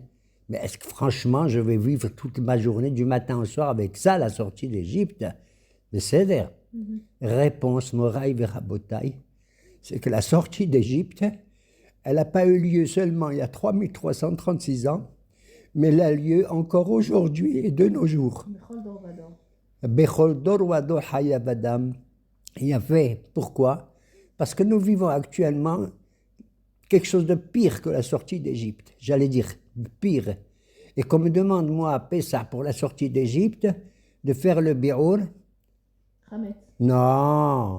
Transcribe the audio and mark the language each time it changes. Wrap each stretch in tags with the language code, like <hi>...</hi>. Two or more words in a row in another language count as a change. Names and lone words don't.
<fr>Mais est-ce que franchement, je vais vivre toute ma journée, du matin au soir, avec ça, la sortie d'Égypte? Mais c'est d'air. Réponse,</fr> <he>מוריי ורבותיי,</he> <fr>c'est que la sortie d'Égypte, elle n'a pas eu lieu seulement il y a 3336 ans, mais elle a lieu encore aujourd'hui et de nos jours.</fr> <he>בכל דור ודור. בכל דור ודור חייב אדם.</he> <fr>Il a fait. Pourquoi? Parce que nous vivons actuellement quelque chose de pire que la sortie d'Égypte. J'allais dire pire. Et qu'on me demande, moi, à Pessah, pour la sortie d'Égypte, de faire le bi'our. Hametz. Non.</fr>